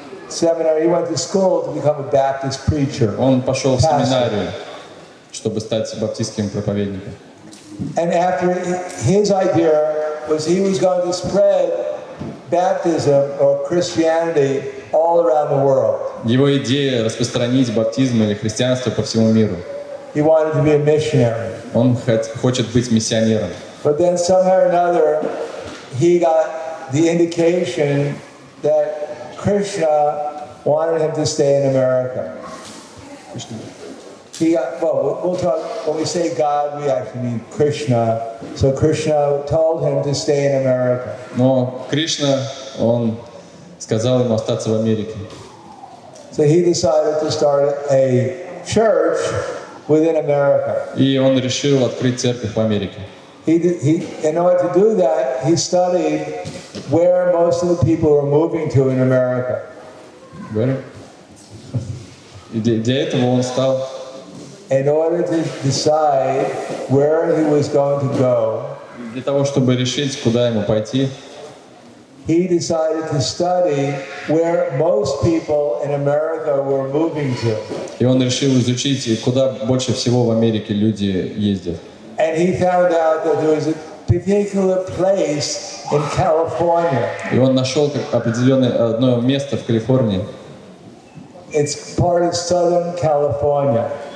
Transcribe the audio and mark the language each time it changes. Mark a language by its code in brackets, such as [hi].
[en] He went to school to become a Baptist preacher. [ru] Он пошел в семинарию, чтобы стать баптистским проповедником. [en] And after his idea was he was going to spread baptism or Christianity all around the world. [ru] Его идея распространить баптизм или христианство по всему миру. [en] He wanted to be a missionary. [ru] Он хочет быть миссионером. [en] But then somehow or another, he got the indication that Krishna wanted him to stay in America. He got, well, we'll talk, when we say God, we actually mean Krishna. So Krishna told him to stay in America. [ru] Но Кришна, он сказал ему остаться в Америке. [en] So he decided to start a church within America. [ru] И он решил открыть церковь в Америке. [en] In order to do that, he studied where most of the people were moving to in America. [ru] И для этого он стал. [en] In order to decide where he was going to go, [ru] Для того, чтобы решить, куда ему пойти, [en] he decided to study where most people in America were moving to. [ru] и он решил изучить, куда больше всего в Америке люди ездят. [en] And he found out that there was a particular place in California. [ru] И он нашел определенное одно место в Калифорнии. [en] It's part of Southern California.